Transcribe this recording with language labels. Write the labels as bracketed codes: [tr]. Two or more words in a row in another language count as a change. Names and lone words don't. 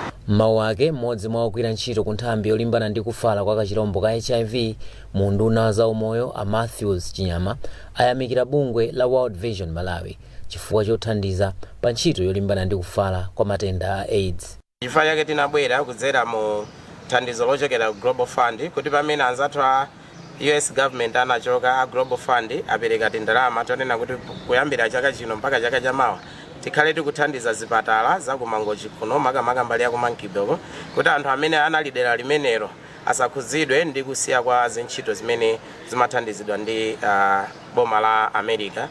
[ny] Mawu ake mmodzi mwa ogwira ntchito ku nthambi yolimbana ndi kufala kwa kachirombo ka HIV mu nduna za umoyo a Matthews Chinyama ayamikira bungwe la World Vision Malawi chifukwa chothandiza pa ntchito yolimbana ndi kufala kwa matenda a AIDS. Chifukwa chake tinabwera kudzera mu thandizo lochokera ku Global Fund kuti pamene anzathu a US government anachoka a Global Fund apereka ndalama tonena kuti kuyambira chaka chino mpaka chaka chamawa tikhale tikuthandiza zipatala za ku Mangochi kuno makamaka mbali ya ku Monkey Bay kuti anthu amene anali dera limenelo asakhuzidwe ndi kusiya kwa zintchito zimene zimathandizidwa ndi boma la America.